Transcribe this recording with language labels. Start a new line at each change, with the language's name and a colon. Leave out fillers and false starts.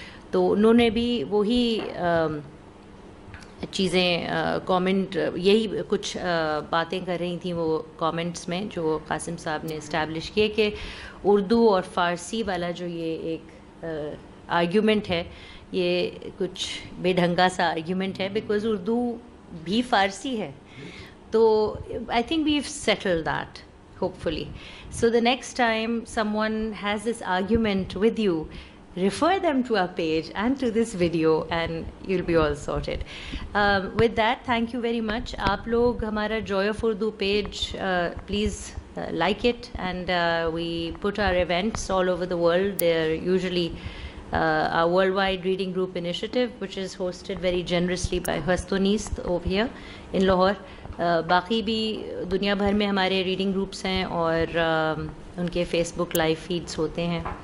Urdu: تو انہوں نے بھی وہی چیزیں کامنٹ, یہی کچھ باتیں کر رہی تھیں وہ کامنٹس میں جو قاسم صاحب نے اسٹیبلش کیے کہ اردو اور فارسی والا جو یہ ایک آرگیومنٹ ہے, یہ کچھ بے ڈھنگا سا آرگیومنٹ ہے, بیکاز اردو بھی فارسی ہے.
English: تو I think we've settled that hopefully. So the next time someone has this argument with you, refer them to our page and to this video and you'll be all sorted. With that, thank you very much.
Urdu: Aap log hamara
English: Joy of Urdu page, please like it, and we put our events all over the world. They're usually our worldwide reading group initiative, which is hosted very generously by Hastoonist over here in Lahore.
Urdu: باقی بھی دنیا بھر میں ہمارے reading groups ہیں اور ان کے face بک live feeds ہوتے ہیں.